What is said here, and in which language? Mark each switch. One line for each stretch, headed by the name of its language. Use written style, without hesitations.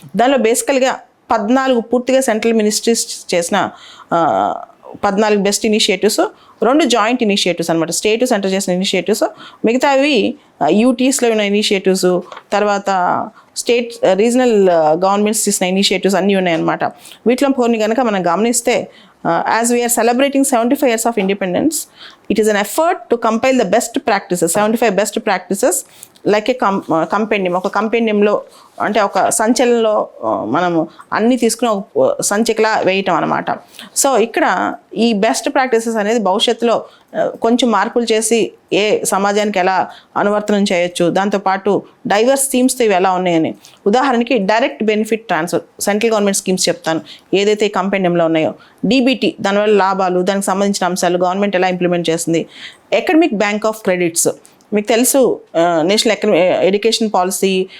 Telugu: దానిలో బేసికల్గా 14 పూర్తిగా సెంట్రల్ మినిస్ట్రీస్ చేసిన 14 బెస్ట్ ఇనిషియేటివ్స్, 2 జాయింట్ ఇనిషియేటివ్స్ అనమాట, స్టేట్ సెంటర్ చేసిన ఇనిషియేటివ్స్, మిగతావి యూటీస్లో ఉన్న ఇనిషియేటివ్స్, తర్వాత స్టేట్ రీజనల్ గవర్నమెంట్స్ చేసిన ఇనిషియేటివ్స్ అన్నీ ఉన్నాయన్నమాట. వీటిలో కొన్ని కనుక మనం గమనిస్తే
English: as we are celebrating 75 years of independence, it is an effort to compile the best practices, 75 best practices like a compendium.
Telugu: ఒక కంపెండియంలో అంటే ఒక సంచలనంలో మనము అన్ని తీసుకుని ఒక సంచికలా వేయటం అనమాట. సో ఇక్కడ ఈ బెస్ట్ ప్రాక్టీసెస్ అనేది భవిష్యత్తులో కొంచెం మార్పులు చేసి ఏ సమాజానికి ఎలా అనువర్తనం చేయొచ్చు, దాంతోపాటు డైవర్స్ స్కీమ్స్తో ఇవి ఎలా ఉన్నాయని, ఉదాహరణకి direct benefit transfer, central government schemes చెప్తాను ఏదైతే ఈ కంపెండియంలో ఉన్నాయో, డీబీటీ దానివల్ల లాభాలు, దానికి సంబంధించిన అంశాలు, గవర్నమెంట్ ఎలా ఇంప్లిమెంట్ చేస్తుంది, ఎకడమిక్ బ్యాంక్ ఆఫ్ క్రెడిట్స్ మీకు తెలుసు, నేషనల్ ఎడ్యుకేషన్ పాలసీ,